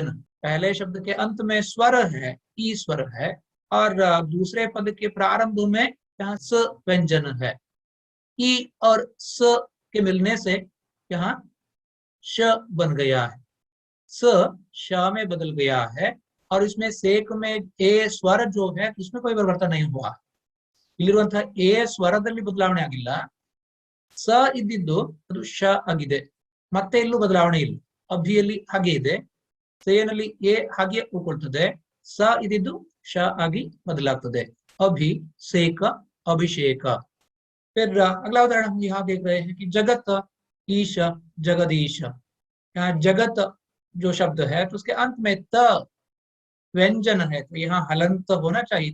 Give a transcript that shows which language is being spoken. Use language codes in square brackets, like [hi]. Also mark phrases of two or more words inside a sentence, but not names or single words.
[hi] पहले शब्द के अंत में स्वर है, ई स्वर है, और दूसरे पद के प्रारंभ में यहाँ स व्यंजन है। ई और स के मिलने से यहाँ श बन गया है। स श में बदल गया है और इसमें सेक में ए स्वर जो है उसमें कोई परिवर्तन नहीं हुआ। [kn] ಇಲ್ಲಿರುವಂತಹ ಎ ಸ್ವರದಲ್ಲಿ ಬದಲಾವಣೆ ಆಗಿಲ್ಲ, ಸ ಇದ್ದಿದ್ದು ಅದು ಶ ಆಗಿದೆ, ಮತ್ತೆ ಇಲ್ಲೂ ಬದಲಾವಣೆ ಇಲ್ಲ. ಅಭಿಯಲ್ಲಿ ಹಾಗೆ ಇದೆ, ಸೇನಲ್ಲಿ ಎ ಹಾಗೆ ಉಳ್ಕೊಳ್ತದೆ, ಸ ಇದ್ದಿದ್ದು ಶ ಆಗಿ बदलाಗ್ತದೆ। [hi] अभी सेक अभिषेक। फिर अगला उदाहरण हम यहाँ देख रहे हैं कि जगत ईश जगदीश। यहाँ जगत जो शब्द है तो उसके अंत में त व्यंजन है, तो यहाँ हलंत होना चाहिए।